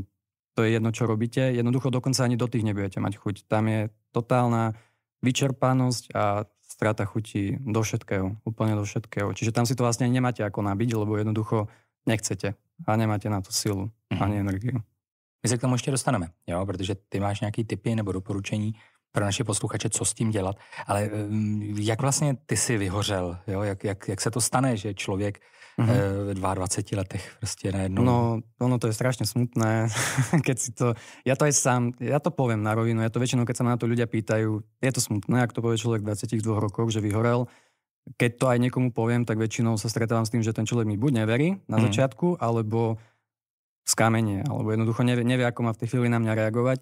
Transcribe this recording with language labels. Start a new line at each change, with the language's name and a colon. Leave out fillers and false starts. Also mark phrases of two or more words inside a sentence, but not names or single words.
Slovak: To je jedno, čo robíte. Jednoducho dokonca ani do tých nebudete mať chuť. Tam je totálna vyčerpanosť a strata chutí do všetkého, úplne do všetkého. Čiže tam si to vlastne nemáte ako nabiť, lebo jednoducho nechcete a nemáte na to silu ani energiu.
Czech: My se k tomu ještě dostaneme, jo? Protože ty máš nějaký tipy nebo doporučení pro naše posluchače, co s tím dělat. Ale jak vlastně ty si vyhořel? Jo? Jak se to stane, že člověk v 22 letech prostě najednou...
Slovak: No, ono to je strašne smutné, keď si to... Ja to poviem na rovinu, ja to väčšinou, keď sa ma na to ľudia pýtajú, je to smutné, ak to povie človek v 22 rokoch, že vyhorel. Keď to aj niekomu poviem, tak väčšinou sa stretávam s tým, že ten človek mi buď neverí na začiatku, alebo skamenie, alebo jednoducho nevie, ako má v tej chvíli na mňa reagovať.